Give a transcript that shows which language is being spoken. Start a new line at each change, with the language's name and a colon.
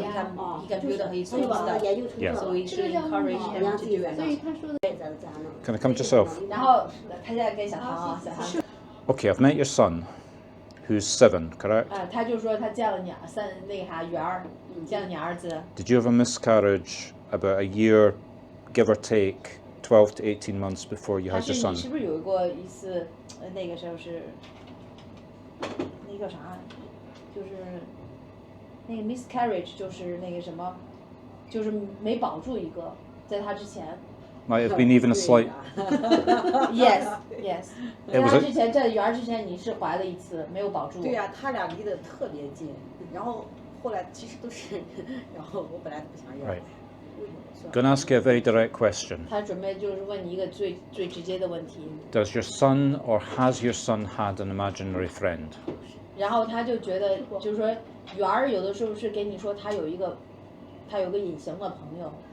English: He can build his own stuff. Yeah. So we should encourage him to do it.
Chinese: 所以他说的。
English: Can I come to yourself?
Chinese: 然后他现在跟小唐啊，小唐。
English: Okay, I've met your son, who's 7, correct?
Chinese: 他就说他见了你圆儿，见了你儿子。
English: Did you have a miscarriage about a year, give or take, 12 to 18 months before you had your son?
Chinese: 你是不是有过一次那个时候是那个叫啥？就是那个 miscarriage， 就是那个什么，就是没保住一个，在他之前。
English: Might have been even a slight. Yes.
Chinese: 在他之前，在圆儿之前，你是怀了一次，没有保住。对呀，他俩离得特别近，然后后来其实都是，然后我本来不想要。
English: Right. Going to ask you a very direct question.
Chinese: 他准备就是问你一个最直接的问题。
English: Does your son or has your son had an imaginary friend?
Chinese: 然后他就觉得，就是说，圆儿有的时候是给你说他有个隐形的朋友。